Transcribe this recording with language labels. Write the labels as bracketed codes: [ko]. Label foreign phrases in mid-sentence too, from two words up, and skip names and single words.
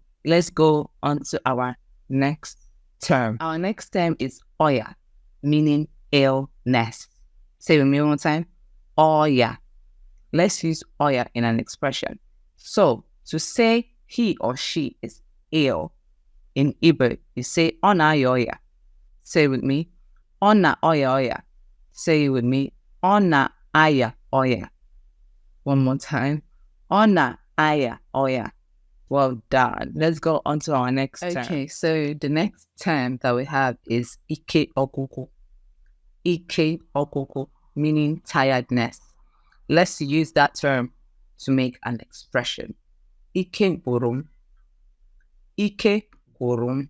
[en] Let's go on to our next term. Our next term is Oya, meaning illness. Say it with me one more time. Oya. Let's use Oya in an expression. So, to say he or she is ill, in Igbo, you say [ig] Ona Oya. [en] Say it with me. [ig] Ona Oya Oya. [en] Say it with me. [ig] Ona Aya Oya. [en] One more time. [ig] Ona Aya Oya. [en] Well done. Let's go on to our next term. Okay, so the next term that we have is [ig] Ike Okuku. Ike Okuku, [en] meaning tiredness. Let's use that term to make an expression. [ig] Ike Gurum. Ike Gurum.